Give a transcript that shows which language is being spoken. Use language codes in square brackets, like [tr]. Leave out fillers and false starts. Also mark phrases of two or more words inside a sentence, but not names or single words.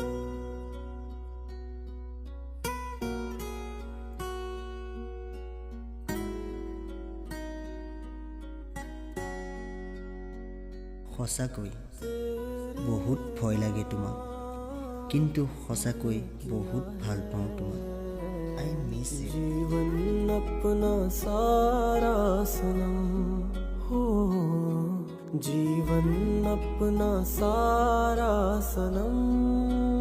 [as] সঁচাকৈ বহুত ভয় লাগে তোমাক, কিন্তু সঁচাকৈ বহুত ভাল পাওঁ তোমাক। [en] I miss you. [hi] जीवन अपना सारा सनम हो, जीवन अपना सारा सनम।